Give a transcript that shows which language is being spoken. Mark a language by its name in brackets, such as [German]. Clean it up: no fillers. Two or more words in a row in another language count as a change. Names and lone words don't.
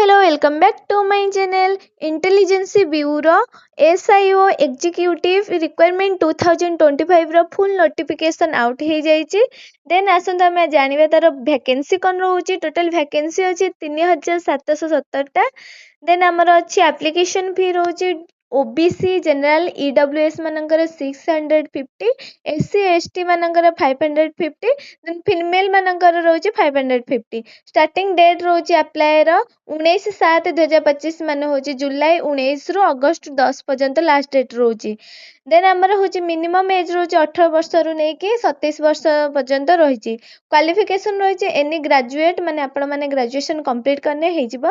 [English] welcome back to my channel Intelligence Bureau SIO Executive Requirement 2025 ର full notification out [Odia] ହେଇ ଯାଇଛି। then ଆସନ୍ତୁ ଆମେ ଜାଣିବା ତାର vacancy କ'ଣ ରହୁଛି। [English] total vacancy [Odia] ଅଛି 3717 ଟା। then ଆମର ଅଛି [English] application fee [Odia] ରହୁଛି OBC general EWS ମାନଙ୍କର 650 SC ST ମାନଙ୍କର 550 then female ମାନଙ୍କର ରହୁଛି 550 [English] starting date [Odia] ରହୁଛି apply ର 19/7/2025 ମାନେ ହଉଛି ଜୁଲାଇ 19 ରୁ ଅଗଷ୍ଟ 10 ପର୍ଯ୍ୟନ୍ତ [English] last date [Odia] ରହୁଛି। ଦେନ୍ ଆମର ହଉଛି [English] minimum age [Odia] ରହୁଛି 18 ବର୍ଷରୁ ନେଇକି 27 ବର୍ଷ ପର୍ଯ୍ୟନ୍ତ ରହିଛି। କ୍ୱାଲିଫିକେସନ୍ ରହିଛି [English] any graduate [Odia] ମାନେ ଆପଣମାନେ [English] graduation complete [Odia] କଲେ ହେଇଯିବ।